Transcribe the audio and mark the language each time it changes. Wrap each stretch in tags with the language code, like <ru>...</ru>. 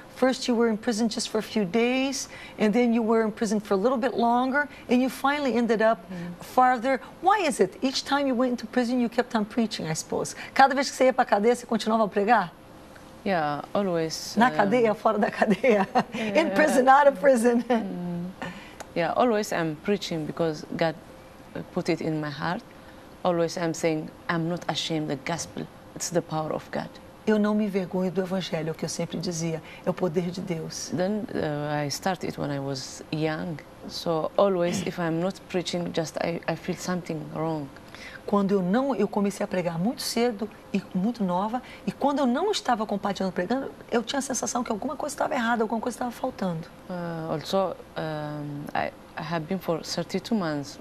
<en>First you were in prison just for a few days, and then you were in prison for a little bit longer, and you finally ended up farther. Why is it? Each time you went into prison, you kept on preaching, I suppose.</en> <pt>Cada vez que você ia para a cadeia, você continuava a pregar?</pt> <en>Yeah, always.</en> <pt>Na cadeia, fora da cadeia?</pt> <en>In prison, out of prison? Yeah, always I'm preaching because God put it in my heart. Always I'm saying, I'm not ashamed of the gospel. It's the power of God.</en> <pt>Eu não me envergonho do evangelho, é o que eu sempre dizia, é o poder de Deus.</pt> <en>Then I started when I was young. So always if I'm not preaching, just I feel something wrong.</en> <pt>Quando eu comecei a pregar muito cedo e muito nova, e quando eu não estava compartilhando, pregando, eu tinha a sensação que alguma coisa estava errada, alguma coisa estava faltando.</pt> <en>Also, I have been for 32 months.</en>